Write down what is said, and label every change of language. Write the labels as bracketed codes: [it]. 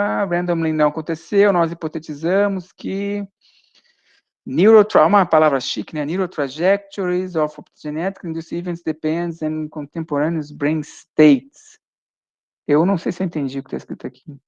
[pt] Randomly não aconteceu, nós hipotetizamos que uma palavra chique, né? [en] Neurotrajectories of optogenetic induced events depends on contemporaneous brain states. [pt] Eu não sei se eu entendi o que está escrito aqui.